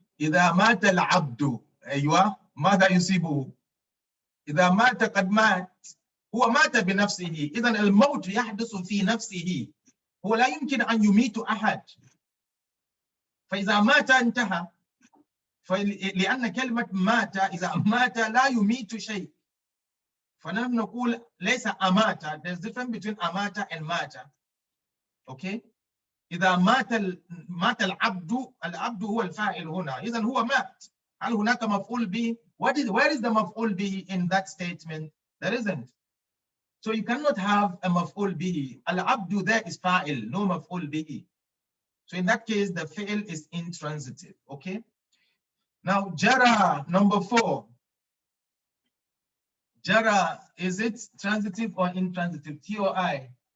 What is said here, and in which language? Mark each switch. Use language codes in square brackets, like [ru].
[ar] إذا مات العبد أيوة ماذا يصيبه؟ إذا مات قد مات هو مات بنفسه. إذا الموت يحدث في نفسه. هو لا يمكن أن يميت أحد. فإذا مات انتهى. لأن كلمة مات إذا مات لا يميت شيء. فنحن نقول ليس أمات. [en] There's difference between أمات and مات. Okay. [ar] إذا مات العبد هو الفاعل هنا. إذا هو مات. هل هناك مفعول به? [en] Where is the [ar] مفعول به [en] in that statement? There isn't. So you cannot have a مفعول به. العبد there is فاعل, no مفعول به. So in that case, the fi'l is intransitive. Okay. Now jara, number 4. Jara, is it transitive or intransitive? T or I?